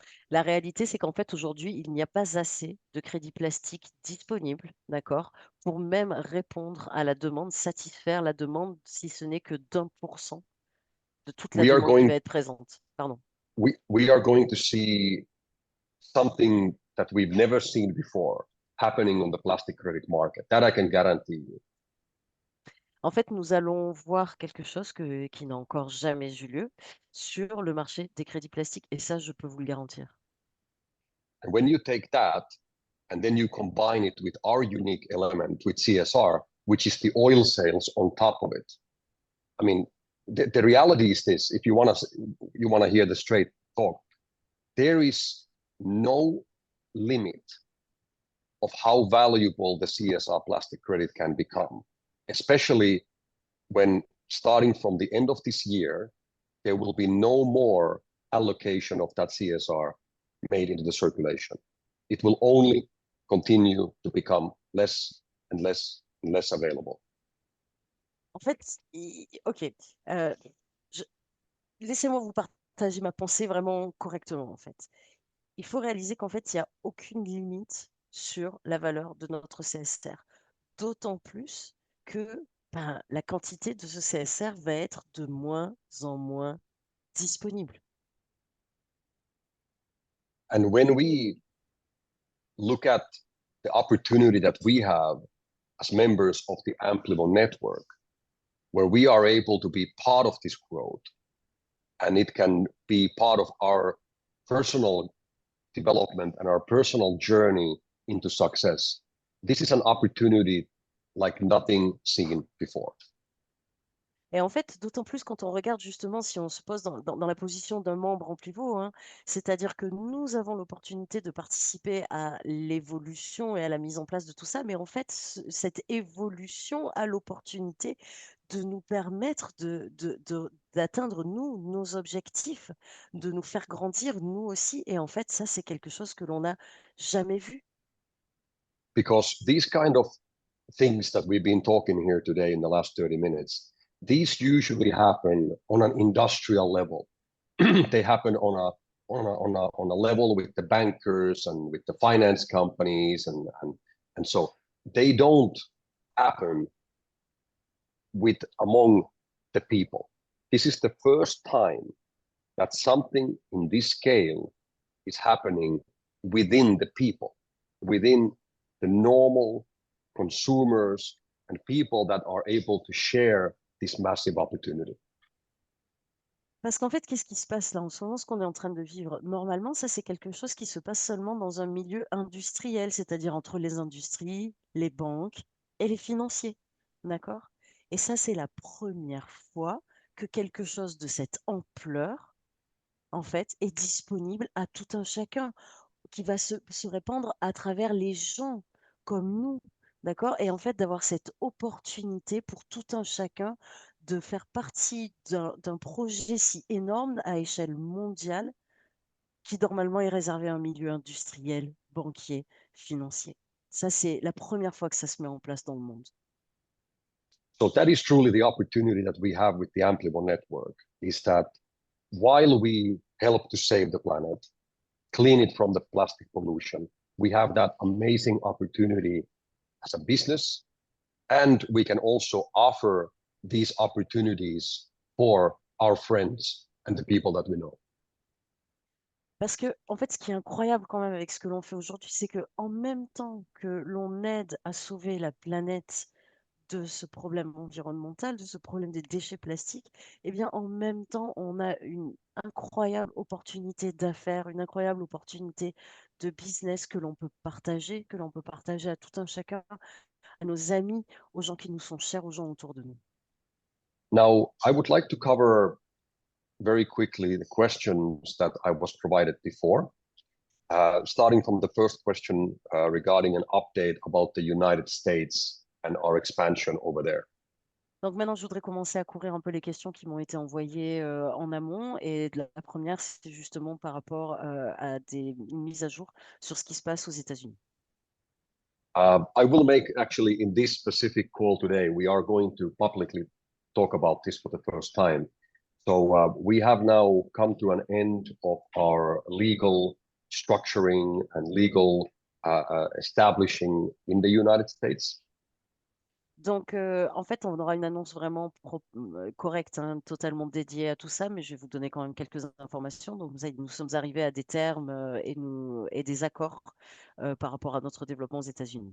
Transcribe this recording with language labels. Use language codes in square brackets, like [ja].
[fr] La réalité, c'est qu'en fait, aujourd'hui, il n'y a pas assez de crédits plastiques disponibles, d'accord, pour même répondre à la demande, satisfaire la demande, si ce n'est que d'1% de toute la [en] We are [fr] demande qui [en] going [fr] va être présente. Pardon. [en] we are going to see something that we've never seen before happening on the plastic credit market. That I can guarantee you. [fr] En fait, nous allons voir quelque chose qui n'a encore jamais eu lieu sur le marché des crédits plastiques, et ça, je peux vous le garantir. [en] And when you take that and then you combine it with our unique element with CSR, which is the oil sales on top of it. I mean, the reality is this, if you want to hear the straight talk, there is no limit of how valuable the CSR plastic credit can become, especially when starting from the end of this year, there will be no more allocation of that CSR made into the circulation. It will only continue to become less and less and less available. [fr] En fait, ok, euh, laissez-moi vous partager ma pensée vraiment correctement, en fait. Il faut réaliser qu'en fait, il n'y a aucune limite sur la valeur de notre CSR. D'autant plus que ben, la quantité de ce CSR va être de moins en moins disponible. [en] And when we look at the opportunity that we have as members of the Amplivo network, where we are able to be part of this growth, and it can be part of our personal development and our personal journey into success. This is an opportunity like nothing seen before. [fr] Et en fait, d'autant plus quand on regarde justement, si on se pose dans la position d'un membre en pivot, hein, c'est-à-dire que nous avons l'opportunité de participer à l'évolution et à la mise en place de tout ça, mais en fait, cette évolution a l'opportunité de nous permettre d'atteindre, nous, nos objectifs, de nous faire grandir, nous aussi. Et en fait, ça, c'est quelque chose que l'on n'a jamais vu. [en] Because these kind of things that we've been talking here today in the last 30 minutes, these usually happen on an industrial level. They happen on a level with the bankers and with the finance companies and so they don't happen among the people. This is the first time that something in this scale is happening within the people, within the normal consumers and people that are able to share this massive opportunity. [fr] Parce qu'en fait, qu'est-ce qui se passe là en ce moment, ce qu'on est en train de vivre? Normalement, ça, c'est quelque chose qui se passe seulement dans un milieu industriel, c'est-à-dire entre les industries, les banques et les financiers. D'accord? Et ça, c'est la première fois que quelque chose de cette ampleur, en fait, est disponible à tout un chacun, qui va se répandre à travers les gens comme nous, d'accord? Et en fait, d'avoir cette opportunité pour tout un chacun de faire partie d'un projet si énorme à échelle mondiale qui normalement est réservé à un milieu industriel, banquier, financier. Ça, c'est la première fois que ça se met en place dans le monde. [en] So that is truly the opportunity that we have with the Amplivo network, is that while we help to save the planet, clean it from the plastic pollution, we have that amazing opportunity as a business, and we can also offer these opportunities for our friends and the people that we know. [fr] Parce que, en fait, ce qui est incroyable quand même avec ce que l'on fait aujourd'hui, c'est que en même temps que l'on aide à sauver la planète de ce problème environnemental, de ce problème des déchets plastiques, eh bien, en même temps, on a une incroyable opportunité d'affaires, une incroyable opportunité de business que l'on peut partager à tout un chacun, à nos amis, aux gens qui nous sont chers, aux gens autour de nous. [en] Now, I would like to cover very quickly the questions that I was provided before, starting from the first question regarding an update about the United States and our expansion over there. [fr] Donc maintenant, je voudrais commencer à courir un peu les questions qui m'ont été envoyées en amont. Et la première, c'était justement par rapport à des mises à jour sur ce qui se passe aux États-Unis. [en] I will make actually in this specific call today, we are going to publicly talk about this for the first time. So we have now come to an end of our legal structuring and legal establishing in the United States. [fr] Donc, en fait, on aura une annonce vraiment correcte, hein, totalement dédiée à tout ça, mais je vais vous donner quand même quelques informations. Donc, nous sommes arrivés à des termes et des accords par rapport à notre développement aux États-Unis.